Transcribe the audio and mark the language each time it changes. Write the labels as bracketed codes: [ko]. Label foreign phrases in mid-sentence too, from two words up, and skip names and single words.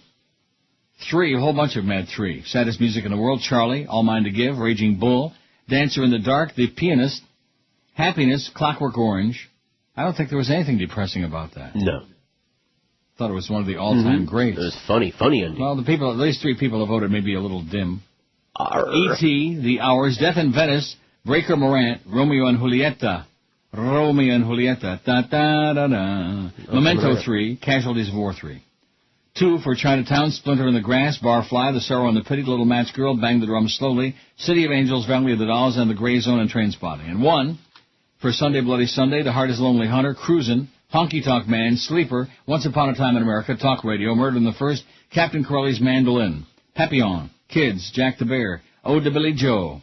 [en] 3, a whole bunch of them had 3. Saddest Music in the World, Charlie, All Mine to Give, Raging Bull, Dancer in the Dark, The Pianist, Happiness, Clockwork Orange. I don't think there was anything depressing about that. No. Thought it was one of the all-time greats. It was funny ending. Well, at least 3 people have voted maybe a little dim. E.T., The Hours, Death in Venice, Breaker Morant, Romeo and Julieta. Da-da-da-da. Memento 3, Casualties of War 3. 2 for Chinatown, Splinter in the Grass, Barfly, The Sorrow and the Pity, Little Match Girl, Bang the Drum Slowly, City of Angels, Valley of the Dolls, and The Gray Zone and Trainspotting. And 1 for Sunday Bloody Sunday, The Heart is Lonely Hunter, Cruisin', Honky Tonk Man, Sleeper, Once Upon a Time in America, Talk Radio, Murder in the First, Captain Corelli's Mandolin, Papillon, Kids, Jack the Bear, Ode to Billy Joe.